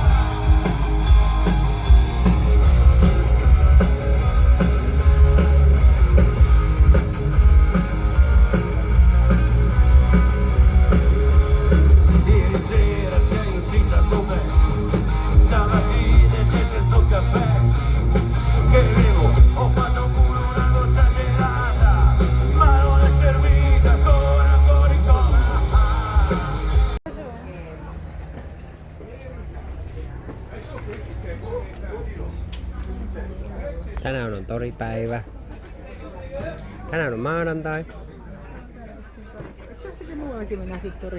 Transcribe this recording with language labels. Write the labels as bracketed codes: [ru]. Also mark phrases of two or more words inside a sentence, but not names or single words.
[it] Ieri sera sei incinta con me, stamattina dietro il suo caffè. Che bevo, ho fatto pure una doccia gelata, ma non è servita, sono ancora in coma. [fi] Tänään on toripäivä. Tänään on maanantai. Jossakin muuallakin me nähtiin tori.